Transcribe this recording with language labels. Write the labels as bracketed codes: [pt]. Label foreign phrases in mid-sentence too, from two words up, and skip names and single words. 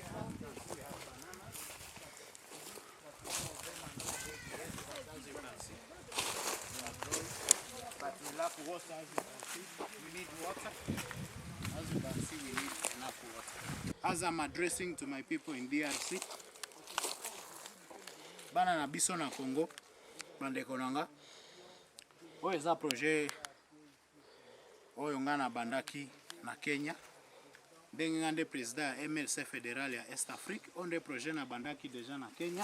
[en] As you can see, we have bananas. As you can see, they are growing. But we lack water, as you can see. We need water. As you can see, we need enough water. As I'm addressing to my people in DRC, [ln] bana na biso na Congo, bandeko nanga, oyo eza projet oyo nga na bandaki na Kenya. Ndenge nga nde president ya MLC fédéral ya Est Afrique, onde projet na bandaki deja na Kenya.